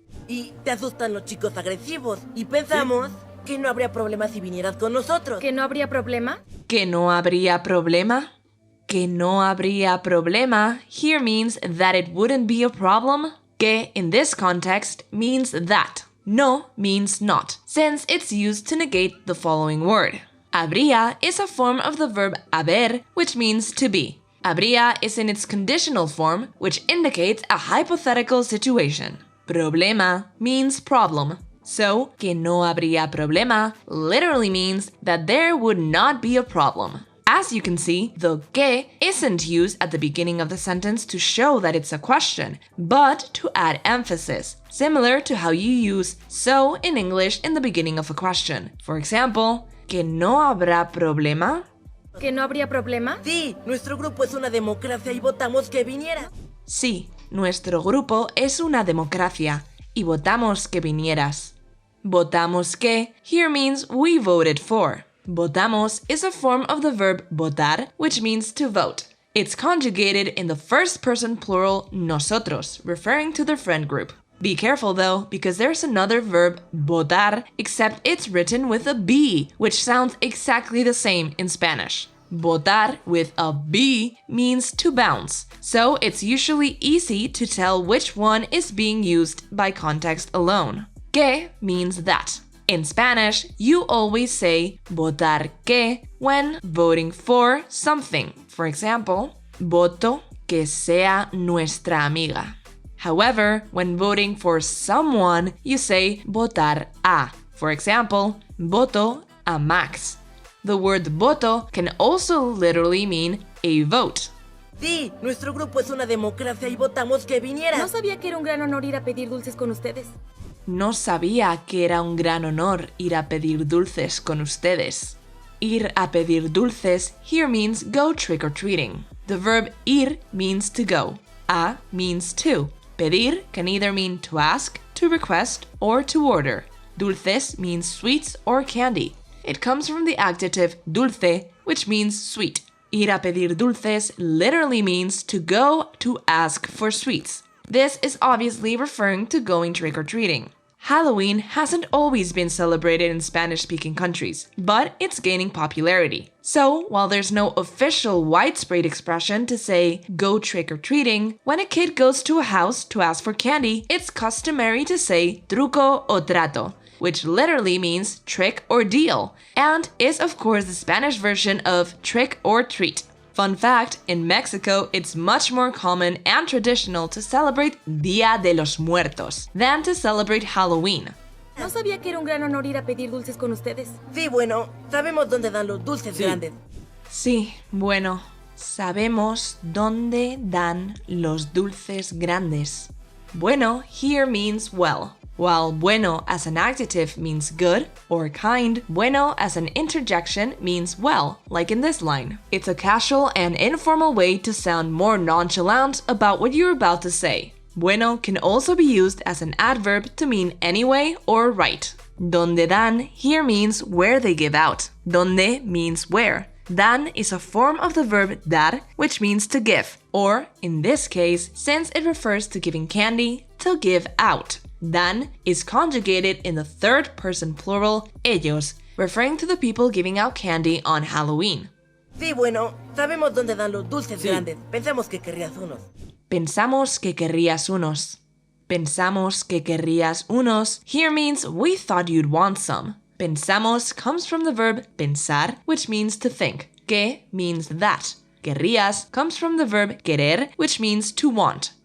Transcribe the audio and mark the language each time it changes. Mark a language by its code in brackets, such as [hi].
[es] Y te asustan los chicos agresivos y pensamos que no habría problema si vinieras con nosotros. ¿Que no habría problema? ¿Que no habría problema? Que no habría problema [en] here means that it wouldn't be a problem. Que in this context means that. No means not, since it's used to negate the following word. Habría is a form of the verb haber, which means to be. Habría is in its conditional form, which indicates a hypothetical situation. Problema means problem. So, [es] que no habría problema [en] literally means that there would not be a problem. As you can see, the que isn't used at the beginning of the sentence to show that it's a question, but to add emphasis, similar to how you use so in English in the beginning of a question. For example, [es] que no habrá problema. ¿Que no habría problema? Sí, nuestro grupo es una democracia y votamos que viniera. Sí, nuestro grupo es una democracia y votamos que vinieras. Votamos que [en] here means we voted for. Votamos is a form of the verb votar, which means to vote. It's conjugated in the first person plural nosotros, referring to the friend group. Be careful though, because there's another verb, votar, except it's written with a B, which sounds exactly the same in Spanish. Votar with a B means to bounce, so it's usually easy to tell which one is being used by context alone. Que means that. In Spanish, you always say [es] votar que [en] when voting for something. For example, [es] voto que sea nuestra amiga. [en] However, when voting for someone, you say [es] votar a. [en] For example, [es] voto a Max. [en] The word voto can also literally mean a vote. [es] Sí, nuestro grupo es una democracia y votamos que viniera. No sabía que era un gran honor ir a pedir dulces con ustedes. No sabía que era un gran honor ir a pedir dulces con ustedes. Ir a pedir dulces [en] here means go trick-or-treating. The verb ir means to go. A means to. Pedir can either mean to ask, to request, or to order. Dulces means sweets or candy. It comes from the adjective dulce, which means sweet. [es] Ir a pedir dulces [en] literally means to go to ask for sweets. This is obviously referring to going trick-or-treating. Halloween hasn't always been celebrated in Spanish-speaking countries, but it's gaining popularity. So, while there's no official widespread expression to say go trick-or-treating, when a kid goes to a house to ask for candy, it's customary to say [es] truco o trato, [en] which literally means trick or deal, and is of course the Spanish version of trick or treat. Fun fact, in Mexico, it's much more common and traditional to celebrate Día de los Muertos than to celebrate Halloween. [es] No sabía que era un gran honor ir a pedir dulces con ustedes. Sí, bueno, sabemos dónde dan los dulces grandes. Sí, bueno, Sabemos dónde dan los dulces grandes. [en] Bueno here means well. While bueno as an adjective means good or kind, bueno as an interjection means well, like in this line. It's a casual and informal way to sound more nonchalant about what you're about to say. Bueno can also be used as an adverb to mean anyway or right. [es] Donde dan [en] here means where they give out. Donde means where. Dan is a form of the verb dar, which means to give, or, in this case, since it refers to giving candy, to give out. Dan is conjugated in the third person plural, ellos, referring to the people giving out candy on Halloween. [es] Sí, bueno, sabemos dónde dan los dulces Sí. grandes. Pensamos que querrías unos. Pensamos que querrías unos. Pensamos que querrías unos [en] here means we thought you'd want some. Pensamos comes from the verb pensar, which means to think. Que means that. Querrías comes from the verb querer, which means to want.